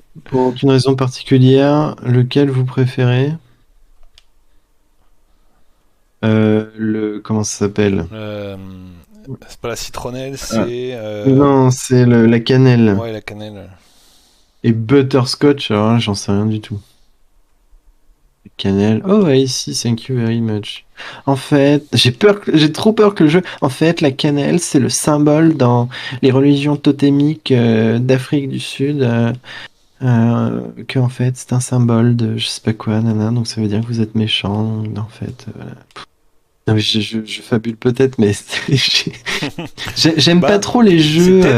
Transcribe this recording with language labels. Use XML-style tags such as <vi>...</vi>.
<fr>Pour aucune raison particulière, lequel vous préférez? Comment ça s'appelle? C'est pas la citronnelle, c'est. Non, c'est la cannelle. Ouais, la cannelle. Et butterscotch, alors là, j'en sais rien du tout. Cannelle.</fr> <en>Oh, I see, thank you very much.</en> <fr>En fait, j'ai trop peur que le jeu. En fait, la cannelle, c'est le symbole dans les religions totémiques d'Afrique du Sud. Que en fait, c'est un symbole de je sais pas quoi, nana. Donc ça veut dire que vous êtes méchant. En fait, non, mais je fabule peut-être, mais j'aime pas trop les jeux.</fr>